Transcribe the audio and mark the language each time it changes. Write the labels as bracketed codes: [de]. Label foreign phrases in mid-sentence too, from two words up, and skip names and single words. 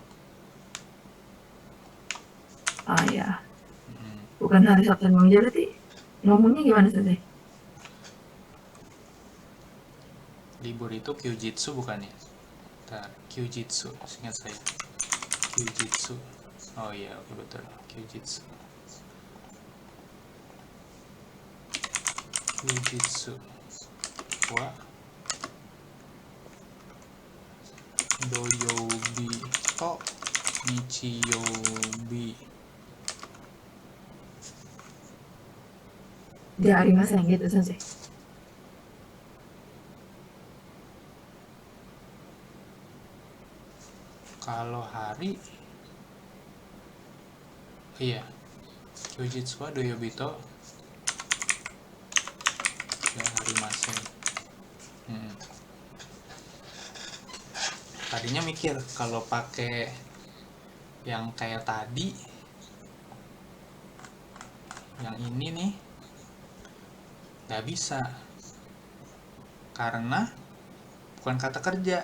[id] ya, Hmm. bukan hari Sabtu dan Minggu. Berarti ngomongnya gimana sensei? Libur itu kyujitsu bukan ya? Bentar, kyujitsu, ingat saya. Kyujitsu. Oh iya, oke betul. Kyujitsu. Kyujitsu. [ja] は土曜日と日曜日. Ja arimaseng [id] gitu sensei. Kalau hari, iya, [ja] kyujitsu wa doyobi to [id] ya hari masing. Tadinya mikir kalau pakai yang kayak tadi, yang ini nih nggak bisa karena bukan kata kerja.